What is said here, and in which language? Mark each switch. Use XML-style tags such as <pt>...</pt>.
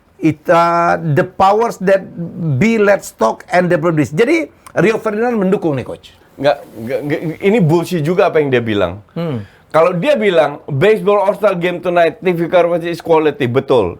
<en>The powers that be, let's talk and develop this.</en> <id>Jadi Rio Ferdinand mendukung nih coach. Nggak, ini bullshit juga apa yang dia bilang. Kalau dia bilang</id> <en>baseball all-star game tonight TV coverage is quality,</en> <id>betul.</id>